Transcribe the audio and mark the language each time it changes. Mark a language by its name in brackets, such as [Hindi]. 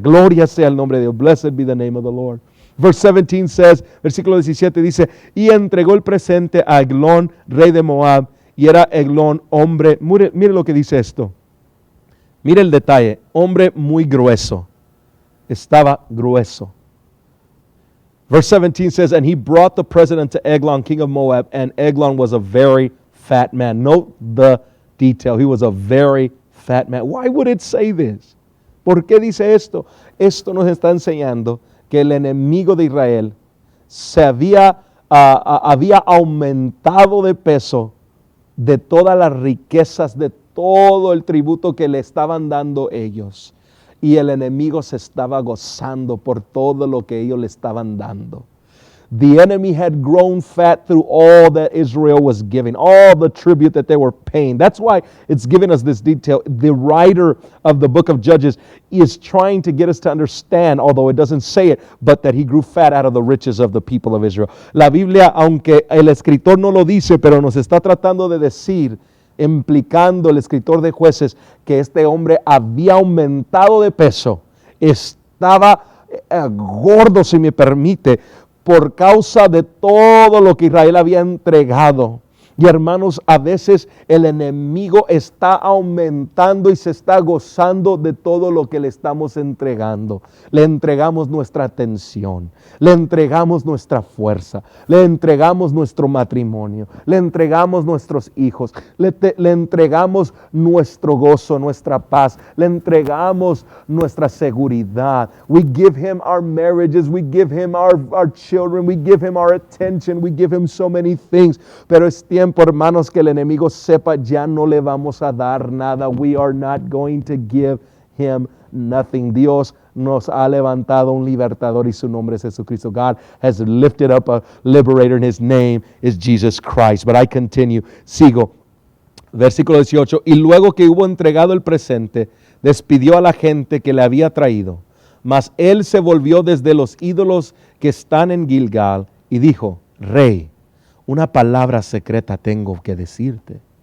[Spanish] Gloria sea el nombre de Dios. [English] Blessed be the name of the Lord. Verse 17 says, [Spanish] versículo 17 dice, y entregó el presente a Eglón, rey de Moab, y era Eglón hombre, mire lo que dice esto, mire el detalle, hombre muy grueso, estaba grueso. [English] Verse 17 says, and he brought the present to Eglon, king of Moab, and Eglon was a very fat man. Note the detail, he was a very fat man. Why would it say this? [Spanish] ¿Por qué dice esto? Esto nos está enseñando que el enemigo de Israel se había aumentado de peso de todas las riquezas, de todo el tributo que le estaban dando ellos. Y el enemigo se estaba gozando por todo lo que ellos le estaban dando. [English] The enemy had grown fat through all that Israel was giving, all the tribute that they were paying. That's why it's giving us this detail. The writer of the book of Judges is trying to get us to understand, although it doesn't say it, but that he grew fat out of the riches of the people of Israel. [Spanish] La Biblia, aunque el escritor no lo dice, pero nos está tratando de decir, implicando el escritor de Jueces, que este hombre había aumentado de peso, estaba gordo, si me permite, por causa de todo lo que Israel había entregado. Y hermanos, a veces el enemigo está aumentando y se está gozando de todo lo que le estamos entregando. Le entregamos nuestra atención, le entregamos nuestra fuerza, le entregamos nuestro matrimonio, le entregamos nuestros hijos, le entregamos nuestro gozo, nuestra paz, le entregamos nuestra seguridad. [English] We give him our marriages, we give him our children, we give him our attention, we give him so many things. [Spanish] Pero es tiempo, hermanos, que el enemigo sepa, ya no le vamos a dar nada. [English] We are not going to give him nothing. [Spanish] Dios nos ha levantado un libertador y su nombre es Jesucristo. [English] God has lifted up a liberator and his name is Jesus Christ. But I continue. [Spanish] Sigo. Versículo 18. Y luego que hubo entregado el presente, despidió a la gente que le había traído. Mas él se volvió desde los ídolos que están en Gilgal y dijo, Rey, una palabra secreta tengo que decirte.